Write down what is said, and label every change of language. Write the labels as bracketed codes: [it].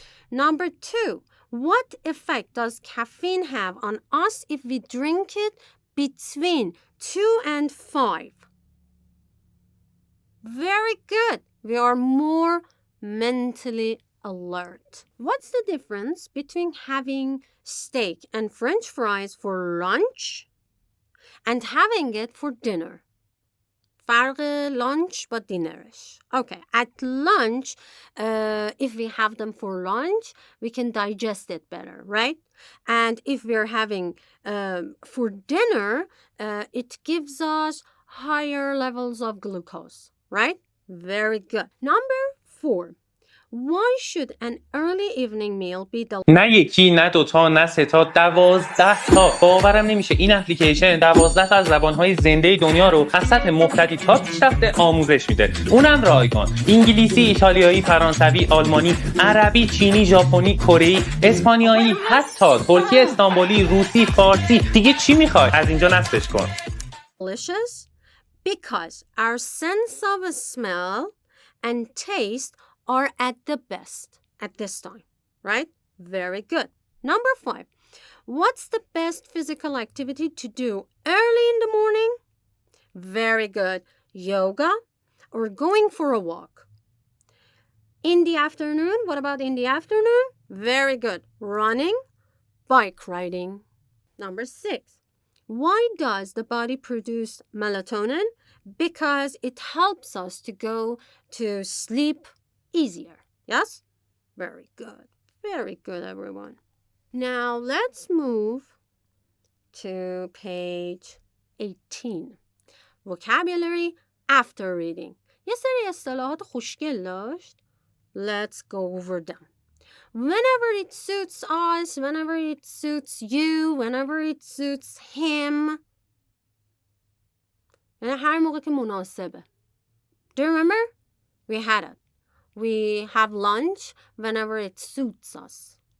[en] Number 2, what effect does caffeine have on us if we drink it between 2 and 5? Very good. We are more mentally alert. What's the difference between having steak and French fries for lunch and having it for dinner? [fa] فرق lunch با dinnerش. [en] Okay, at lunch, if we have them for lunch, we can digest it better, right? And if we're having for dinner, it gives us higher levels of glucose, right? Very good. Number 4. Why should an early evening meal be the [fa] نه یکی، نه دوتا، نه سه تا، 12 تا. باورم نمیشه این اپلیکیشن 12 تا از زبانهای زنده دنیا رو از سطح مبتدی تا پیشرفته آموزش میده. اونم رایگان. انگلیسی، ایتالیایی، فرانسوی، آلمانی، عربی، چینی، ژاپنی، کره‌ای، اسپانیایی، حتی ترکی استانبولی، روسی، فارسی. دیگه چی میخوای؟ از اینجا نصبش کن. [en] delicious? Because our sense of smell and taste are at the best at this time, right? Very good. Number 5. What's the best physical activity to do early in the morning? Very good. Yoga or going for a walk. In the afternoon, what about in the afternoon? Very good. Running, bike riding. Number 6. Why does the body produce melatonin? Because it helps us to go to sleep easier. Yes? Very good. Very good, everyone. Now let's move to page 18. Vocabulary after reading. [fa] یه سری اصطلاحات خوشگل داشت. [en] Let's go over them. Whenever it suits us, whenever it suits you, whenever it suits him. [fa] یعنی هر موقع که مناسبه. [en] Do you remember? We had it. We have lunch whenever it suits us.